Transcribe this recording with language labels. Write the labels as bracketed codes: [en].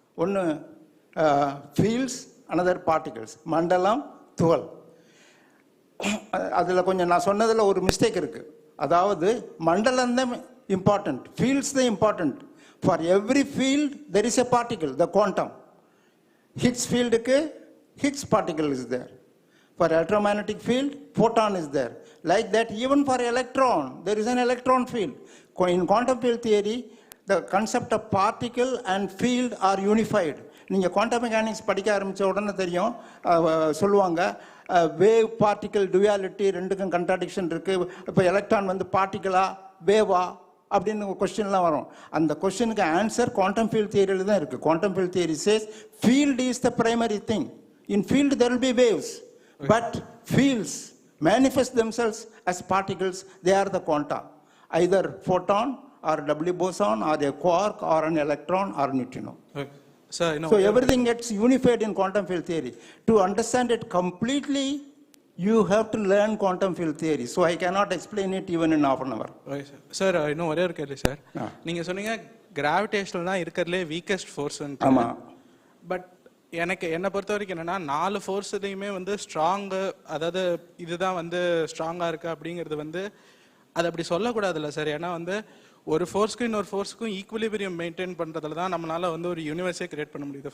[ta] ஒன்று fields, another particles, மண்டலம், துகள். அதில் கொஞ்சம் நான் சொன்னதில் ஒரு மிஸ்டேக் இருக்குது. அதாவது மண்டலம் தான் இம்பார்ட்டன்ட், ஃபீல்ட்ஸ் தான் important. [en] For every field there is a particle, the quantum. Higgs ஃபீல்டுக்கு Higgs particle is there. For electromagnetic field, photon is there. Like that, even for electron, there is an electron field. In quantum field theory, the concept of particle and field are unified. [ta] நீங்கள் quantum mechanics படிக்க ஆரம்பித்த உடனே தெரியும், சொல்லுவாங்க wave particle duality, ரெண்டுக்கும் கன்ட்ராடிக்ஷன் இருக்குது. இப்போ electron வந்து பார்ட்டிக்கலா வேவா அப்படின்னு கொஸ்டின்லாம் வரும். அந்த கொஸ்டினுக்கு ஆன்சர் [en] Quantum field தியரியில் தான் இருக்குது. Quantum field theory says field is the primary thing. In field there will be waves. But fields manifest themselves as particles. They are the quanta, either photon or W boson or a quark or an electron or neutrino. So everything gets unified in quantum field theory. To understand it completely, you have to learn quantum field theory. So I cannot explain it even in half an hour. [ta] Sir இன்னும் ஒரே ஒரு கேள்வி sir. நீங்கள் சொன்னீங்க gravitational தான் இருக்கிறதுலே weakest force. ஆமாம். But என்னை பொறுத்த வரைக்கும் என்னன்னா 4 ஃபோர்ஸ்லையுமே வந்து ஸ்ட்ராங்கு, அதாவது இதுதான் வந்து ஸ்ட்ராங்காக இருக்கு அப்படிங்கிறது வந்து அது அப்படி சொல்லக்கூடாதுல்ல சார். ஏன்னா வந்து ஒரு ஃபோர்ஸ்க்கும் இன்னொரு ஃபோர்ஸுக்கும் ஈக்குவலிபிரியம் மெயின்டைன் பண்ணுறதுல தான் நம்மளால வந்து ஒரு யூனிவர்ஸே கிரியேட் பண்ண முடியுது.